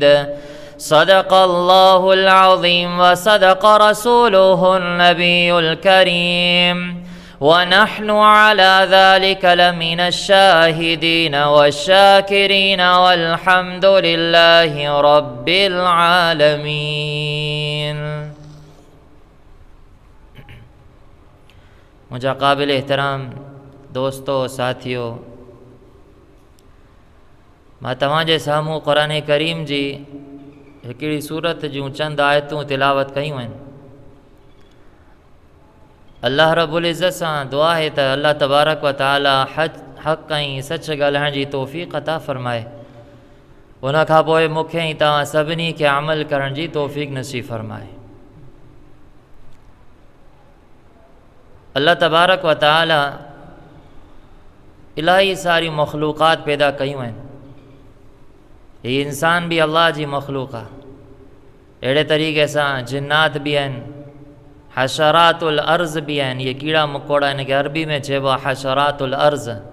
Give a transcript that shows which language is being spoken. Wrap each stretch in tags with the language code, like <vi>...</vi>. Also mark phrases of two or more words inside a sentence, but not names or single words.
<ar>صدق الله العظيم وصدق رسوله النبي الكريم ونحن على ذلك لمن الشاهدين والشاكرين والحمد لله رب العالمين.</ar> <sd>मुझा काबिल एहतराम दोस्तों साथियों, मां तव्हांजे साम्हूं क़ुरान करीम जी हिकिड़ी सूरत जूं चंद आयतूं तिलावत कयूं आहिनि। अल्लाह रब्बुल इज़्ज़त सां दुआ है त अल्लाह तबारक व तआला हक़ ऐं सच ॻाल्हाइण जी तौफ़ीक़ अता फ़रमाए। उन खां पोइ मूंखे ऐं तव्हां सभिनी खे अमल करण जी तौफ़ीक़ नसीब फ़रमाए। अल्लाह तबारक व तआला इलाही सारी मख़लूक़ात पैदा कयूं आहिनि। हीअ इंसान भी अल्लाह जी मख़लूक़ आहे। अहिड़े तरीक़े सां जिन्नात भी आहिनि,</sd> <ar>حشرات الأرض</ar> <sd>भी आहिनि। इहे कीड़ा मकोड़ा, इन खे अरबी में चइबो आहे</sd> <ar>حشرات الأرض.</ar>